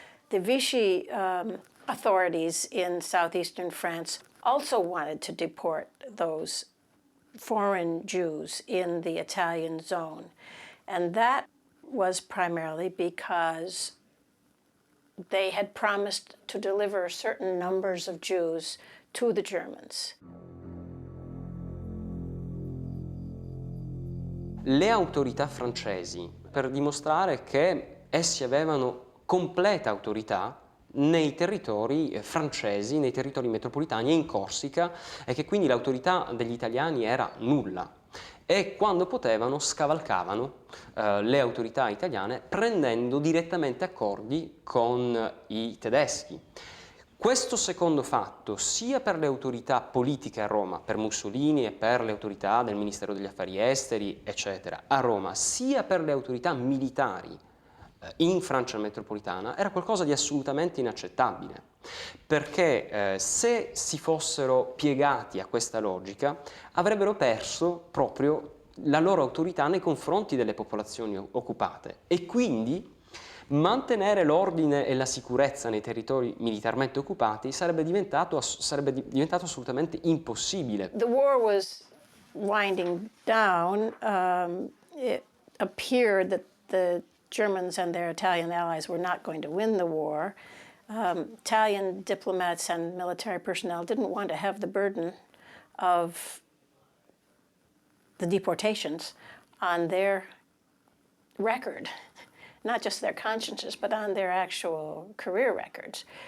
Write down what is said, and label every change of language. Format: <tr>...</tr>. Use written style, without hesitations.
<en>The Vichy authorities in southeastern France also wanted to deport those foreign Jews in the Italian zone. And that was primarily because they had promised to deliver certain numbers of Jews to the Germans.</en> <it>Le autorità francesi, per dimostrare che essi avevano completa autorità nei territori francesi, nei territori metropolitani e in Corsica, e che quindi l'autorità degli italiani era nulla. E quando potevano scavalcavano le autorità italiane prendendo direttamente accordi con i tedeschi. Questo secondo fatto, sia per le autorità politiche a Roma, per Mussolini e per le autorità del Ministero degli Affari Esteri, eccetera, a Roma, sia per le autorità militari in Francia metropolitana, era qualcosa di assolutamente inaccettabile, perché se si fossero piegati a questa logica avrebbero perso proprio la loro autorità nei confronti delle popolazioni occupate e quindi mantenere l'ordine e la sicurezza nei territori militarmente occupati sarebbe diventato assolutamente impossibile.</it> <en>The war was winding down. It appeared that the Germans and their Italian allies were not going to win the war. Italian diplomats and military personnel didn't want to have the burden of the deportations on their record, not just their consciences, but on their actual career records.</en>